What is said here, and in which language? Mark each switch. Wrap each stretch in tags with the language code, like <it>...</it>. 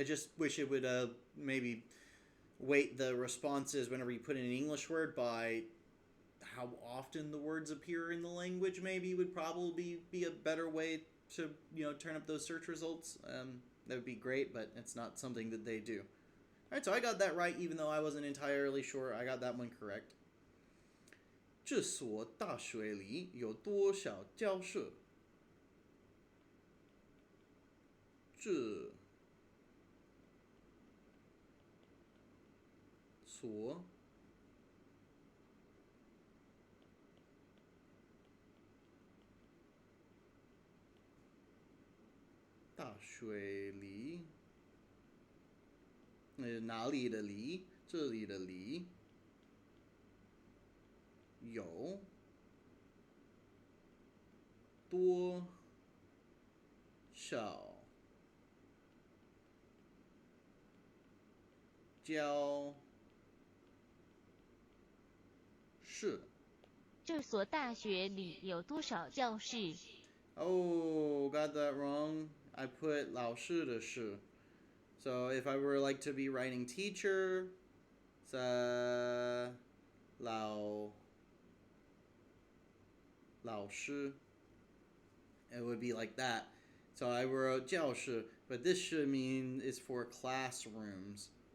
<en>I just wish it would maybe weight the responses whenever you put in an English word by how often the words appear in the language. Maybe would probably be a better way to turn up those search results. That would be great, but it's not something that they do. All right, so I got that right, even though I wasn't entirely sure. I got that one correct.</en> <zh>这所大学里有多少教室？这所大学里，哪里的里？这里的里。有多少教室？这所大学里有多少教室？</zh> <en>Oh, got that wrong. I put</en> <zh>老师的师.</zh> <en>So if I were like to be writing teacher, it's 老师. It would be like that. So I wrote 教室, but this should mean is for classrooms.</en>